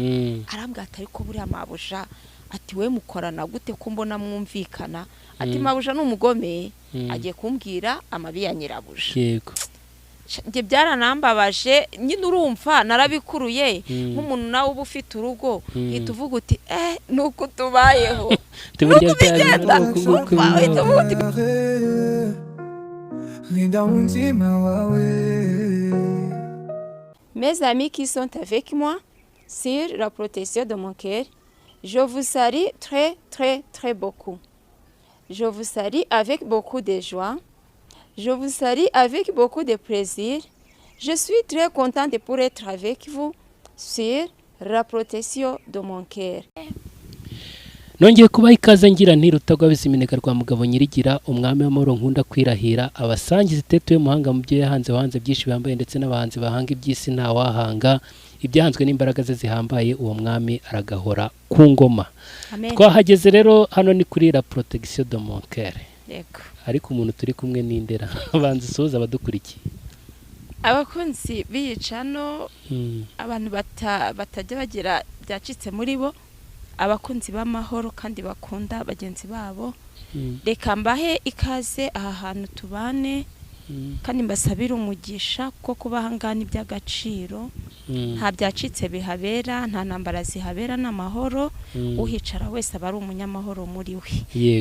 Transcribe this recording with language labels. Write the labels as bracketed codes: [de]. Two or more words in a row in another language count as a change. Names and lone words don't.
[rw] Arambwira ati ariko buri amabuja ati we mukorana gute ko mbona mwumvikana, ati mabuja n'umugome, agiye kumbwira amabi ya nyirabuja. Yego. Nge byaranambabaje, nyine urumva narabikuruye nk'umuntu nawe uba ufite urugo, ituvuga uti nuko tubayeho. Tuburya byari [fr] Mes amis qui sont avec moi sur la protection de mon cœur, je vous salue très très très beaucoup. Je vous salue avec beaucoup de joie. Je vous salue avec beaucoup de plaisir. Je suis très contente de pouvoir être avec vous sur la protection de mon cœur. [rw] Nongeye kubaha ikaze ngira nti Rutagwa Biziminega rwa Mugabo Nyirigira, umwami w'amahoro nkunda kwirahira, abasangiza itetuye muhanga mu byo yahanze wahanze byinshi bambaye ndetse n'abahanzi bahanga iby'isi nta wahanga, ibyahanzwe n'imbaraga ze zihambaye, uwo mwami aragahora ku ngoma. Twahageze rero hano ni kuri la protection de mon cœur. Yego. Ariko umuntu turi kumwe n'indera abanzi soza abadukurikiye. Abakunzi biyicano, abantu batajya bagira byacitse muri bo, abakunzi b'amahoro kandi bakunda bagenzi babo, reka mbahe ikaze aha hantu tubane, kandi mbasabira umugisha kuko kubahangana iby'agaciro, nta byacitse bihabera, nta ntambara zihabera, n'amahoro, uhicara wese aba ari umunyamahoro muri we.